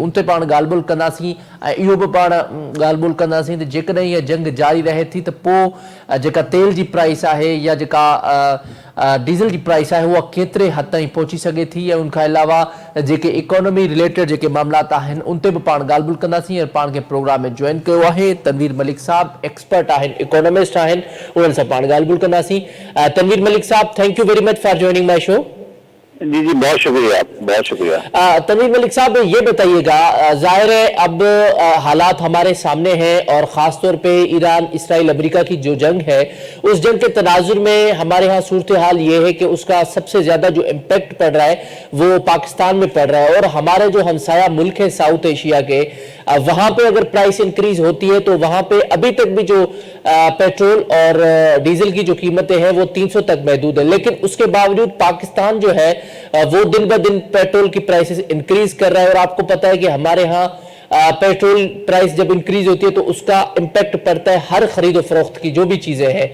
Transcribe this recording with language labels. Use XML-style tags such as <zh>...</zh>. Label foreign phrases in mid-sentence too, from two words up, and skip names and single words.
<sd>उन ते पाण ॻाल्हि ॿोल कंदासीं ऐं इहो बि पाण ॻाल्हि ॿोल कंदासीं त जेकॾहिं इहा जंग जारी रहे थी त पोइ जेका तेल जी प्राइस आहे या जेका डीज़ल जी प्राइस आहे उहा केतिरे हद ताईं पहुची सघे थी ऐं उनखां अलावा जेके</sd> <en>economy related</en> <sd>जेके मामलात आहिनि उन ते बि पाण ॻाल्हि ॿोल कंदासीं। ऐं पाण खे प्रोग्राम में जॉइन कयो आहे तनवीर मलिक साहब, एक्सपर्ट आहिनि, इकोनॉमिस्ट आहिनि, उन्हनि सां पाण ॻाल्हि ॿोल कंदासीं। तनवीर मलिक साहब,</sd> <en>Thank you very much for joining my show.</en> <ur>جی جی، بہت شکریہ، بہت شکریہ. تنویر ملک صاحب، یہ بتائیے گا، ظاہر ہے اب حالات ہمارے سامنے ہیں اور خاص طور پہ ایران اسرائیل امریکہ کی جو جنگ ہے اس جنگ کے تناظر میں ہمارے یہاں صورت حال یہ ہے کہ اس کا سب سے زیادہ جو امپیکٹ پڑ رہا ہے وہ پاکستان میں پڑ رہا ہے اور ہمارے جو ہمسایہ ملک ہے ساؤتھ ایشیا کے وہاں پہ اگر</ur> <en>price increase</en> <ur>ہوتی ہے تو وہاں پہ ابھی تک بھی جو پیٹرول اور ڈیزل کی جو قیمتیں ہیں وہ 300 تک محدود ہے، لیکن اس کے باوجود پاکستان جو ہے وہ دن بہ دن پیٹرول کی</ur> <en>prices increase</en> <ur>کر رہا ہے اور آپ کو پتا ہے کہ ہمارے یہاں</ur> <en>petrol price</en> <ur>جب انکریز ہوتی ہے تو اس کا امپیکٹ پڑتا ہے ہر خرید اور فروخت کی جو بھی چیزیں ہیں.</ur>